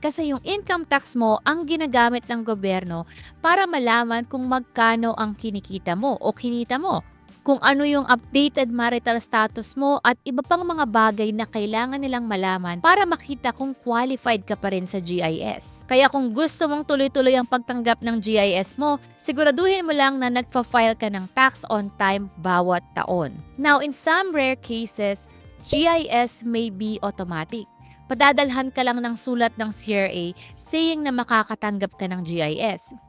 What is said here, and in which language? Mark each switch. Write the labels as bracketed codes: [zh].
[tl] Kasi yung income tax mo ang ginagamit ng gobyerno para malaman kung magkano ang kinikita mo o kinita mo, kung ano yung updated marital status mo at iba pang mga bagay na kailangan nilang malaman para makita kung qualified ka pa rin sa GIS. Kaya kung gusto mong tuloy-tuloy ang pagtanggap ng GIS mo, siguraduhin mo lang na nagpa-file ka ng tax on time bawat taon. [en] Now, in some rare cases, GIS may be automatic. [tl] Padadalhan ka lang ng sulat ng CRA saying na makakatanggap ka ng GIS.